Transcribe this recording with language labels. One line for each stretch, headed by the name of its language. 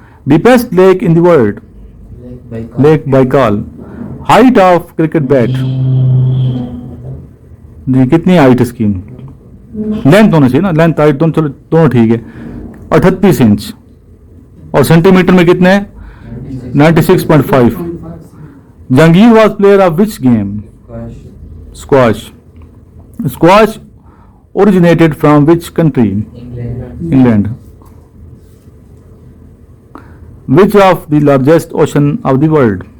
English: The best lake in the world? Lake Baikal. Height of cricket bat?
Urdu: جی کتنی height اس کی؟ Length ہونا چاہیے نا، لینتھ ہائٹ دونوں ٹھیک ہے. 38 انچ. اور سینٹی میٹر میں کتنے ہیں؟ 96.5.
English: Jahangir was player of which game? Squash. Squash originated from which country? England. Which of the largest ocean of the world?